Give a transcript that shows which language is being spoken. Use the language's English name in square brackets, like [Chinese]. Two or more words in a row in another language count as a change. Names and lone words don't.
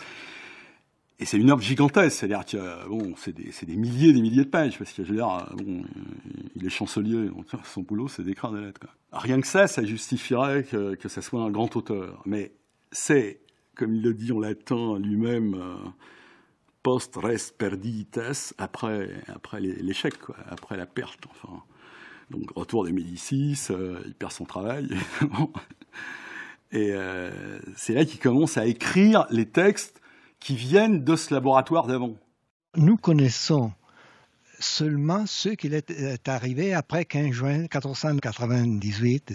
[French] Et c'est une œuvre gigantesque, c'est-à-dire que c'est des milliers de pages, parce que je veux dire, il est chancelier, donc son boulot c'est d'écrire des lettres, quoi. Rien que ça justifierait que ça soit un grand auteur, mais c'est, comme il le dit en latin lui-même, [Latin] post res perdites, [French] après l'échec, quoi, après la perte. Enfin, donc retour des Médicis, il perd son travail. Et c'est là qu'il commence à écrire les textes qui viennent de ce laboratoire d'avant. Nous connaissons seulement ce qui est arrivé après 15 juin 1498.